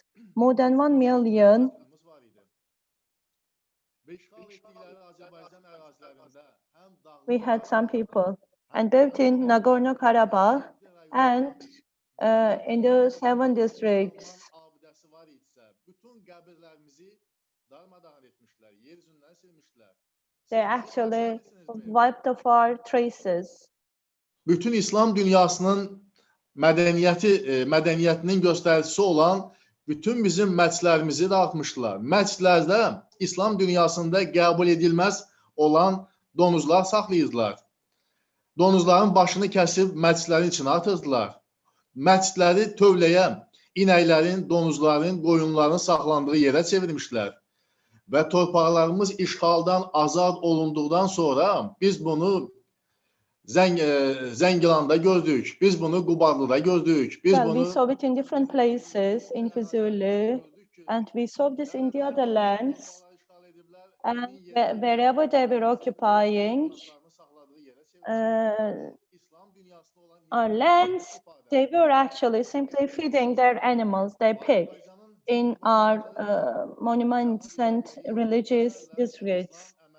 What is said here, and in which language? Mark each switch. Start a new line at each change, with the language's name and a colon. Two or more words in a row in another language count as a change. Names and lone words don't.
English: More than 1 million we had some people, and both in Nagorno-Karabakh and in the 7 districts. They actually wiped off our traces.
Azerbaijani: Bütün İslam dünyasının mədəniyyətinin göstəricisi olan bütün bizim məscidlərimizi dağıtmışlar. Məscidlərdə İslam dünyasında qəbul edilməz olan donuzlar saxlayırdılar. Donuzların başını kəsib məscidlərin içine atırdılar. Məscidləri tövləyə inəklərin, donuzların, qoyunların saxlandığı yerə çevirmişlər. Və torpaqlarımız işğaldan azad olunduqdan sonra biz bunu Zengilanda gördük, biz bunu Qubarlıda gördük.
English: We saw it in different places in Füzuli, and we saw this in the other lands. And wherever they were occupying our lands, they were actually simply feeding their animals, their pigs, in our monuments and religious districts.